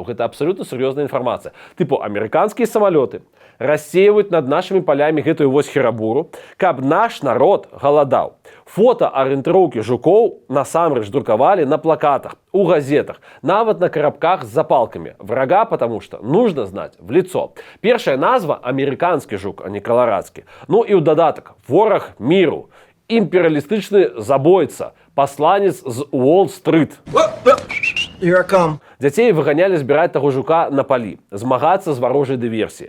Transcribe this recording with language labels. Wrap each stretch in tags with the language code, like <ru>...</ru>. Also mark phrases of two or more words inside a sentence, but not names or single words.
<be>Гэта абсалютна сур'ёзная інфармацыя. Тыпу, амерыканскія самалёты рассеиваюць над нашымі палямі гэтую вось херабуру, каб наш народ галадаў. Фота арыентыроўкі жукоў насамрэч друкавалі на плакатах, у газетах, нават на карабках з запалкамі.</be> <ru>Врага, потому что нужно знать в лицо.</ru> <be>Першая назва амерыканскі жук, а не каларадскі. Ну і ў дадатак вораг міру, імперыялістычны забойца, пасланец з Уолл-стрыт. Дзяцей выганялі збіраць таго жука на палі, змагацца з варожай дыверсіяй.</be>